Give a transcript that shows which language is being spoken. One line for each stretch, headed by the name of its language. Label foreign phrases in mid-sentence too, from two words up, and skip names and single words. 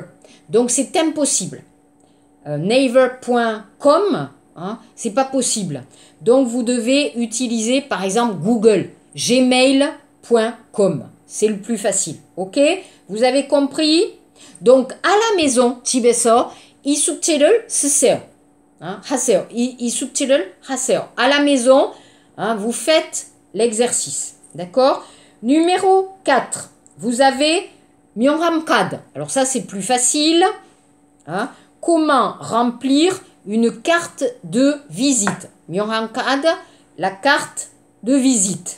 French: Donc, c'est impossible. Naver.com, hein, c'est pas possible. Donc, vous devez utiliser, par exemple, Google, gmail.com. C'est le plus facile. OK? Vous avez compris? Donc, à la maison,
Korean: 집에서 이 숙제를 쓰세요. Hein, 하세요. 이 숙제를 하세요.
French: À la maison, hein, vous faites l'exercice. D'accord? Numéro 4. Vous avez Myeonramkad. Alors ça, c'est plus facile. Hein. Comment remplir une carte de visite? Myeonramkad, la carte de visite.